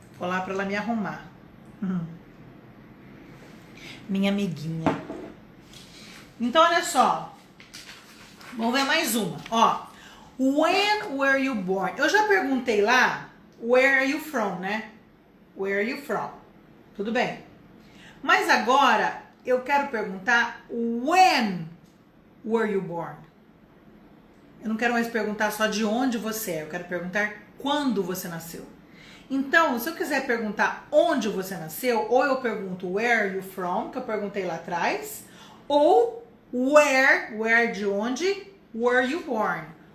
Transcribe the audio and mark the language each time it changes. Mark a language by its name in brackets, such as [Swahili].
[Portuguese] Vou lá pra ela me arrumar. Minha amiguinha. Então, olha só. Vamos ver mais uma. Ó. [English] When were you born? [Portuguese] Eu já perguntei lá, [English] where are you from, [Portuguese] né? [English] Where are you from? [Portuguese] Tudo bem. Mas agora, eu quero perguntar, [English] when were you born? [Portuguese] Eu não quero mais perguntar só de onde você é, eu quero perguntar quando você nasceu. Então, se eu quiser perguntar onde você nasceu, ou eu pergunto [English] where are you from, [Portuguese] que eu perguntei lá atrás, ou where de onde, [English] were you born?